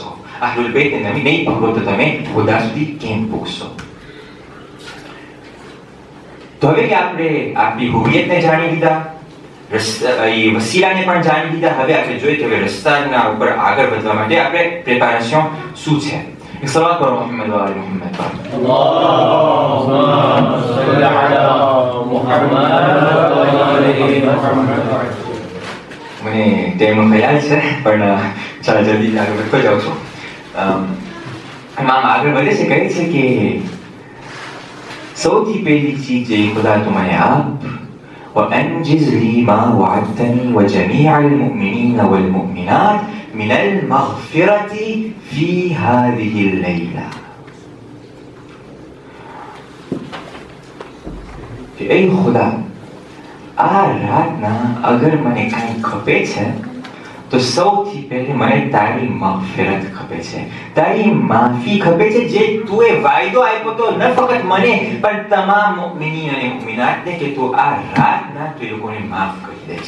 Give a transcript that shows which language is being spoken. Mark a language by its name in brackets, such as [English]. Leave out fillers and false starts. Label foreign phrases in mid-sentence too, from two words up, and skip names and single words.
[Gujarati] અહલુલ બૈતને તમે નહીં પકડો તો તમે ખુદા સુધી કેમ પહોંચશો? તો હવે કે આપણે આપણી હુવિયતને જાણી લીધા, એ વસીલાને પણ જાણી લીધા. હવે આપણે જોઈએ કે હવે રસ્તાના ઉપર આગળ વધવા માટે આપણે પ્રિપેરેશન શું છે. એક સવાલ કરો મોહમ્મદ વાલે મોહમ્મદ પર. [Arabic] اللهم صل على محمد وعلى آل محمد. [Gujarati] મને ટાઈમનો ખ્યાલ છે પણ ચાલો જલ્દી આગળ વધતો જાઉં છું. ઇમામ આગળ વધે છે, કહે છે કે સૌથી પહેલી ચીજ જે ખુદા તું મને આપ [Arabic] وأنجز لي ما وعدتني وجميع المؤمنين والمؤمنات من المغفرة في هذه الليلة. [Urdu] اے خدا [Gujarati] આ રાતના અગર મને કંઈ ખપે છે તો સૌથી પહેલે મને તારી મગફિરત ખપે છે, તારી માફી ખપે છે, જે તું એ વાયદો આપ્યો તો ન ફક્ત મને પણ તમામ મુમિનીન અને મુમિનાતને કે તું આ રાતના તું એ લોકોને માફ કરી દઈશ.